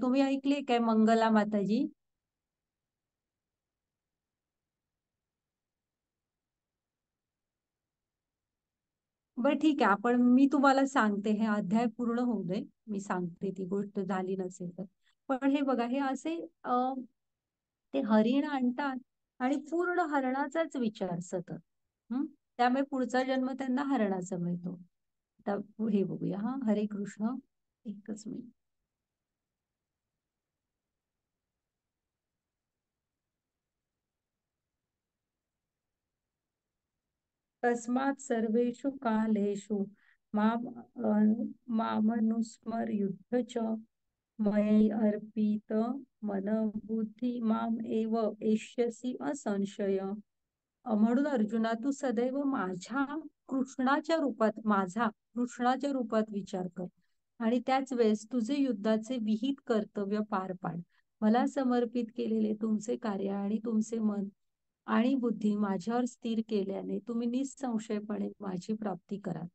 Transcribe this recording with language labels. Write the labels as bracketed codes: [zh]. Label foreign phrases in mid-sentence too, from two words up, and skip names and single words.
[mr] तुम्ही ऐकलीये काय मंगला माताजी? बरं ठीक आहे, आपण मी तुम्हाला सांगते, हे अध्याय पूर्ण होऊ दे, मी सांगते ती गोष्ट झाली नसेल तर. पण हे बघा, हे असे ते हरिण आणतात आणि पूर्ण हरणाचाच विचार सतत. हम्म. त्यामुळे पुढचा जन्म त्यांना हरणाचा मिळतो. आता हे बघूया, हा हरे कृष्ण. एकच मिनिट. [sa] तस्मात् सर्वेषु कालेषु माम मामनुस्मर युद्ध च मयि अर्पित मन बुद्धी माम एव एष्यसि असंशय. [mr] म्हणून अर्जुना, तू सदैव माझ्या कृष्णाच्या रूपात, माझा कृष्णाच्या रूपात विचार कर आणि त्याच वेळेस तुझे युद्धाचे विहित कर्तव्य पार पाड. मला समर्पित केलेले तुमचे कार्य आणि तुमचे मन आणि बुद्धी माझ्यावर स्थिर केल्याने तुम्ही निसंशयपणे माझी प्राप्ती कराल.